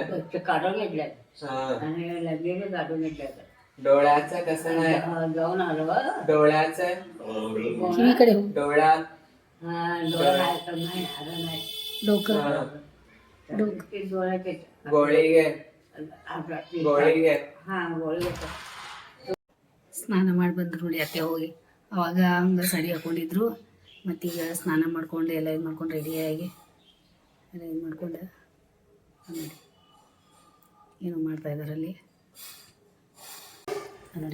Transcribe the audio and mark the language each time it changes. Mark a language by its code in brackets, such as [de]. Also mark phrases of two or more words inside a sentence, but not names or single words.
[mr] ते काढून घेतल्यात आणि लगेच काढून घेतल्यात. डोळ्याचं कसं आहे? जाऊन आलो. डोळ्याचं इकडे डोळा डोळा नाही आलं नाही. डोकं डोळ्याचे गोळी घे गोळी घे. हा गोळी [kn] ಸ್ನಾನ ಮಾಡಿ ಬಂದ್ರು ನೋಡಿ ಅತ್ತೆ ಹೋಗಿ. ಅವಾಗ ಹಂಗೆ ಸಾಡಿ ಹಾಕೊಂಡಿದ್ರು. ಮತ್ತೀಗ ಸ್ನಾನ ಮಾಡ್ಕೊಂಡು ಎಲ್ಲ ಇದು ಮಾಡ್ಕೊಂಡು ರೆಡಿಯಾಗಿ ಎಲ್ಲ ಇದು ಮಾಡ್ಕೊಂಡು ನೋಡಿ ಏನೋ ಮಾಡ್ತಾ ಇದ್ದಾರಲ್ಲಿ ನೋಡಿ.